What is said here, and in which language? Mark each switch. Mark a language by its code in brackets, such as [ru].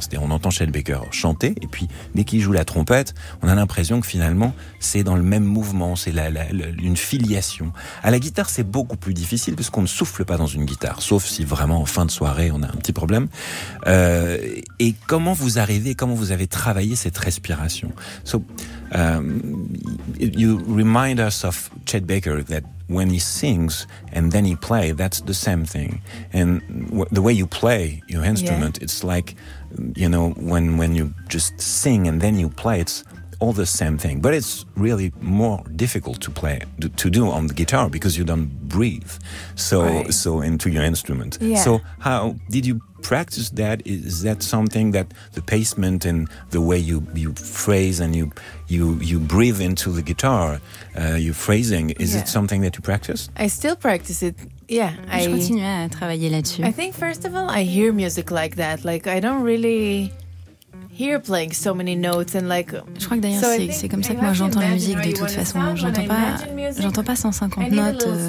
[fr] C'est-à-dire on entend Chet Baker chanter, et puis dès qu'il joue la trompette, on a l'impression que finalement c'est dans le même mouvement, c'est une filiation. À la guitare, c'est beaucoup plus difficile parce qu'on ne souffle pas dans une guitare, sauf si vraiment en fin de soirée on a un petit problème. Et comment vous arrivez, comment vous avez travaillé cette respiration? [en] So, you remind us of Chet Baker that when he sings and then he plays, that's the same thing. And the way you play your instrument, yeah, it's like, you know, when you just sing and then you play, it's all the same thing. But it's really more difficult to play, to do on the guitar because you don't breathe so into your instrument. Yeah. So how did you practice that? Is that something that the placement and the way you phrase and you breathe into the guitar, your phrasing, is it something that you practice? I still practice it. Yeah. [fr] Je continue à travailler là-dessus. [en] I think first of all, I hear music like that. Like, I don't really hear playing so many notes and like. [fr] Je crois que d'ailleurs c'est comme ça que moi j'entends la musique de toute façon. J'entends pas 150 notes.